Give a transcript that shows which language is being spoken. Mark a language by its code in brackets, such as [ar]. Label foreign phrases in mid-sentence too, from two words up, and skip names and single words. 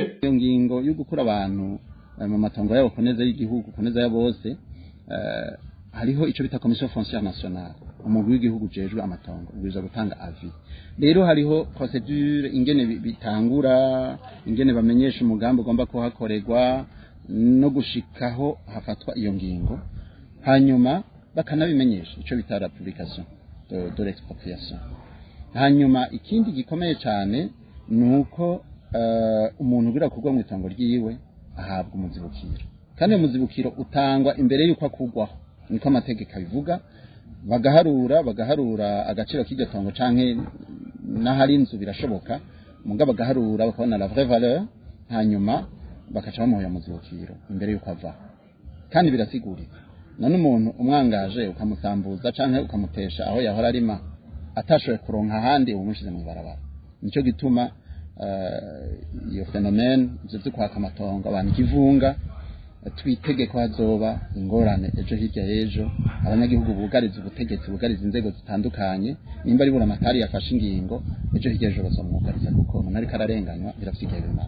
[rn] Iyo ngingo yo gukura abantu mu matongo yabo kuneza y'igihugu kuneza ya bose, hariho ico bita Commission Foncière Nationale, umugwi w'igihugu jejwe amatongo ubiza gutanga avis. Rero hariho procedure ingene bitangura, ingene bamenyesha umugambi ugomba ko hakorerwa no gushikaho hafatwa iyo ngingo, hanyuma bakanabimenyesha ico bita [fr] la publication de l'expropriation. [rn] Hanyuma ikindi gikomeye cyane nuko umuntu ugira kugwa mu itongo ryiwe ahabwa umuzibukiro, kandi umuzibukiro utangwa imbere yuko akugwaho, niko amategeko abivuga. Bagaharura agaciro k'iryo tongo canke n'ahari inzu birashoboka, mugabo bagaharura bakabona [fr] la vraie valeur, [rn] hanyuma bakaca bamuha umuzibukiro imbere yuko ava. Kandi birasigurika none umuntu umwangaje ukamusambuza canke ukamutesha aho yahora arima atashoboye kuronka ahandi umushize mu barabara. Nico gituma iyo phenomene byo kwaka amatongo abantu kivunga twitegeko hazoba ingorane ejo hirya y'ejo, abanyagihugu bugariza ubutegetsi bugariza inzego zitandukanye, nimba ari buramatari yafashe ingingo ejo hirya y'ejo bazomugariza, kuko umuntu ariko ararenganywa birafitiye bimara.